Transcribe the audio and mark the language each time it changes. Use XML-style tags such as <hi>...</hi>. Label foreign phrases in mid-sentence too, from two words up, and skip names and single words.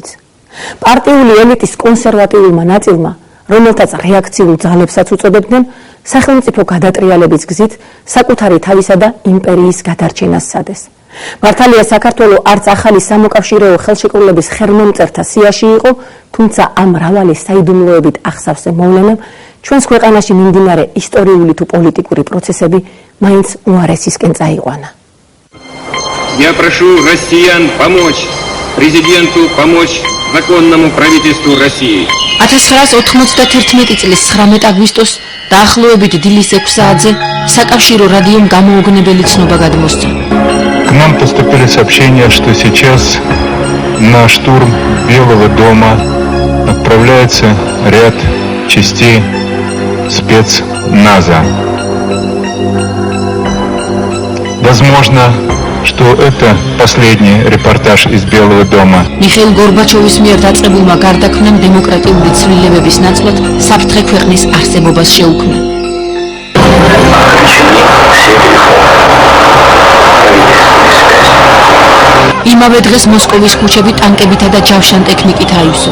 <ka>პარტიული ელიტის კონსერვატიულმა ნაწილმა, რომელთაც რეაქციულ ძალებსაც უწოდებდნენ, სახელმწიფო გადატრიალების გზით საკუთარი თავისა და იმპერიის გადარჩენას სადეს. მართალია საქართველოს არც ახალი სამოკავშირეო ხელშეკრულების ხერმომწერთა სიაში იყო, თუმცა ამ მრავალი საიდუმლოებით ახსავსე მოვლენამ ჩვენს ქვეყანაში მიმდინარე ისტორიული თუ პოლიტიკური პროცესები მაინც უარესისკენ წაიყვანა.</ka> <ru>Я прошу россиян помочь президенту, помочь законному правительству России.</ru> <ka>1991 წლის 19 აგვისტოს დაახლოებით დილის 6 საათზე საკავშირო რადიომ გამოუგნებელი ცნობა გადმოსცა.</ka> <ru>К нам поступили сообщения, что сейчас на штурм Белого дома отправляется ряд частей спецназа. Возможно, что это последний репортаж из Белого дома.</ru> <ka>მიხეილ გორბაჩოვის მიერ დაწყებულმა გარდაქმნამ დემოკრატიული ცვლილებების ნაწილად საფრთხე ქვეყნის არსებობას შეუქმნა. იმავე დღეს მოსკოვის ქუჩები ტანკებითა და ჯავშან ტექნიკით აივსო.</ka>